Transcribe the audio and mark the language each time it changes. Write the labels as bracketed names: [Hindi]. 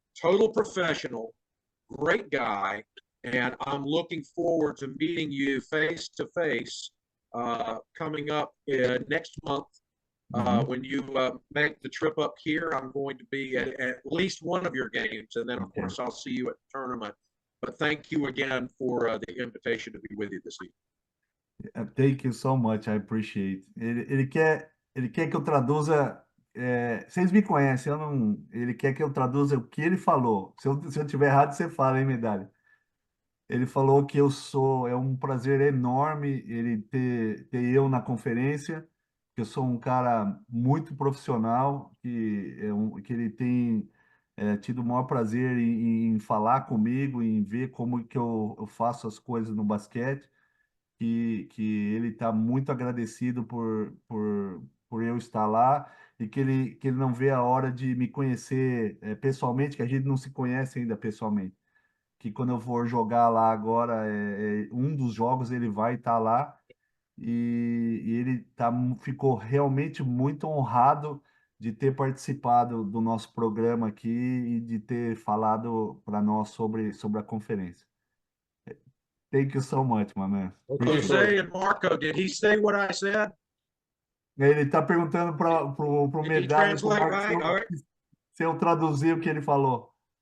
[English] Total professional, great guy, and I'm looking forward to meeting you face to face coming up next month. When you make the trip up here, I'm going to be at least one of your games, and then of course I'll see you at the tournament. But thank you again for the invitation to be with you this evening. Thank you so much, I appreciate. [Portuguese] Ele quer que eu traduza. Vocês me conhecem, ele quer que eu traduza o que ele falou. Se eu tiver errado, você fala, hein, Medalha? Ele falou que é um prazer enorme ele ter eu na conferência, que eu sou um cara muito profissional, que ele tem tido o maior prazer em falar comigo, em ver como que eu faço as coisas no basquete, que ele está muito agradecido por eu estar lá, e que ele não vê a hora de me conhecer pessoalmente, que a gente não se conhece ainda pessoalmente. Que quando eu for jogar lá agora, um dos jogos ele vai estar lá, e ele ficou realmente muito honrado de ter participado do nosso programa aqui e de ter falado para nós sobre a conferência. [English] Thank you so much, my man. Jose and Marco, did he say what I said? [Portuguese] Ele está perguntando pro [English] Did he [Portuguese] Medalha [English] translate right? All right. [Portuguese] se eu traduzir o que ele falou.